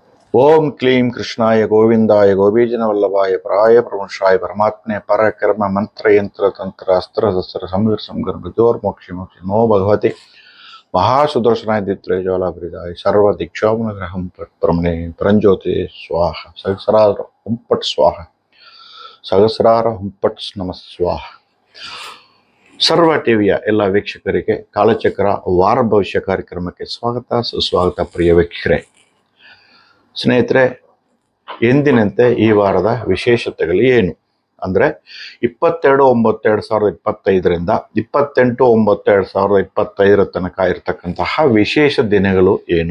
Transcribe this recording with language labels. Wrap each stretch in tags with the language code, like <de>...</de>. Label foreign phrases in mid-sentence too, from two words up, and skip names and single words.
<sa>ओम क्लीं कृष्णाय गोविंदाय गोबीजनवल्लभाय पराय प्रमुषाय परमात्मने परकर्म मंत्र यंत्र तंत्र अस्त्र शस्त्र संवीर संगर्भ जोर्मोक्षि मोक्षि नमो भगवते महासुदर्शनाय दित्रज्वालाभृताय सर्व दीक्षावन ग्रहम परमणे परंज्योति स्वाहा सहस्रार हुंपट स्वाहा सहस्रार हुंपट नमः स्वाहा</sa> <kn>ಸರ್ವ ಟಿವಿಯ ಎಲ್ಲ ವೀಕ್ಷಕರಿಗೆ ಕಾಲಚಕ್ರ ವಾರ ಭವಿಷ್ಯ ಕಾರ್ಯಕ್ರಮಕ್ಕೆ ಸ್ವಾಗತ ಸುಸ್ವಾಗತ ಪ್ರಿಯ ವೀಕ್ಷಕರೇ. ಸ್ನೇಹಿತರೆ, ಎಂದಿನಂತೆ ಈ ವಾರದ ವಿಶೇಷತೆಗಳು ಏನು ಅಂದರೆ 22/9/2025 28/9/2025 ತನಕ ಇರತಕ್ಕಂತಹ ವಿಶೇಷ ದಿನಗಳು ಏನು.</kn>